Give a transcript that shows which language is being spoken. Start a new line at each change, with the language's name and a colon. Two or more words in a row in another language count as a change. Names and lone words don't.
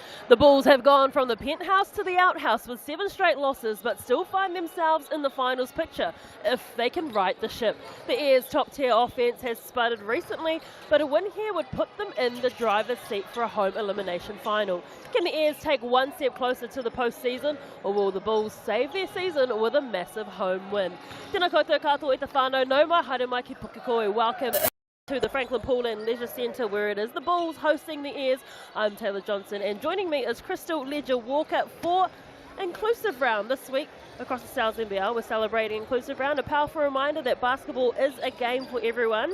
English: The Bulls have gone from the penthouse to the outhouse with 7 straight losses, but still find themselves in the finals picture if they can right the ship. The Airs' top-tier offense has sputtered recently, but a win here would put them in the driver's seat for a home elimination final. Can the Airs take one step closer to the postseason, or will the Bulls save their season with a massive home win?
Māori: Tēnā koutou katoa i te whānau, nau mai, haere mai ki Pukekohe.
English: Welcome to the Franklin Pool and Leisure Centre, where it is the Bulls hosting the Airs. I'm Taylor Johnson, and joining me is Crystal Ledger-Walker for Inclusive Round. This week across the NZNBL, we're celebrating Inclusive Round, a powerful reminder that basketball is a game for everyone.